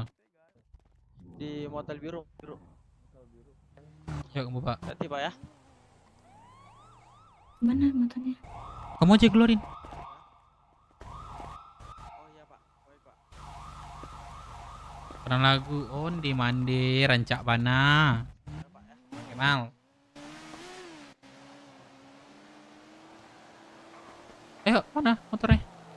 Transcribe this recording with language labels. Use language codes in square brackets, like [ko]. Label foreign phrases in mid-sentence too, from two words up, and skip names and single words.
[id] Di motel biru. Yuk, kamu Pak. Hati Pak ya. Mana motornya? Kamu aja keluarin. Karena lagu Onde Mande Rancak Bana. Kemal. Ayo, mana motornya?